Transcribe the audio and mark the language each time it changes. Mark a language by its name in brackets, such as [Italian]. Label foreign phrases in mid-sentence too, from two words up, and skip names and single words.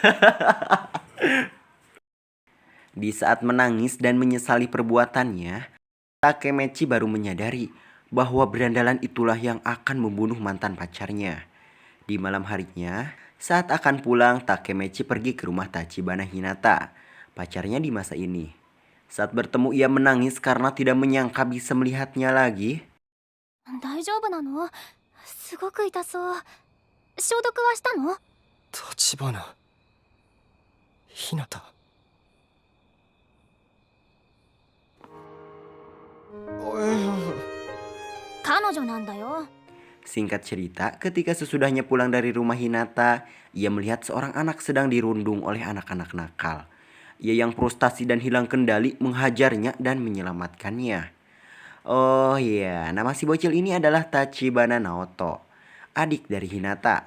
[Indonesian] Di saat menangis dan menyesali perbuatannya, Takemechi baru menyadari bahwa berandalan itulah yang akan membunuh mantan pacarnya. Di malam harinya, saat akan pulang, Takemechi pergi ke rumah Tachibana Hinata, pacarnya di masa ini. Saat bertemu ia menangis karena tidak menyangka bisa melihatnya lagi. [Japanese] 大丈夫なの？すすごく痛そう。消毒はしたの？立花ひなた。彼女なんだよ。 [Indonesian] Singkat cerita, ketika sesudahnya pulang dari rumah Hinata, ia melihat seorang anak sedang dirundung oleh anak-anak nakal. Ia yang frustasi dan hilang kendali menghajarnya dan menyelamatkannya. Oh iya, nama si bocil ini adalah Tachibana Naoto, adik dari Hinata.